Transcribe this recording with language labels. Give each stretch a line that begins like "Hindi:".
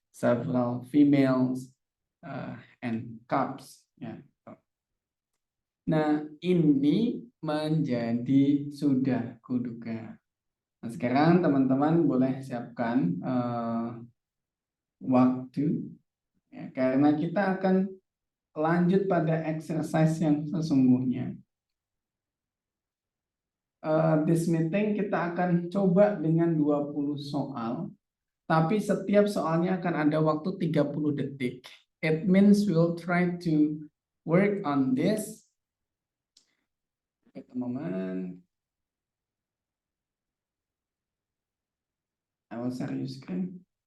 English: several females and cubs.
Indonesian: Ya. Nah, ini menjadi sudah kuduga. Nah, sekarang teman-teman boleh siapkan waktu, ya, karena kita akan lanjut pada exercise yang sesungguhnya.
English: This meeting
Indonesian: kita akan coba dengan 20 soal, tapi setiap soalnya akan ada waktu 30 detik.
English: It means we'll try to work on this. Wait a moment. I will share your screen.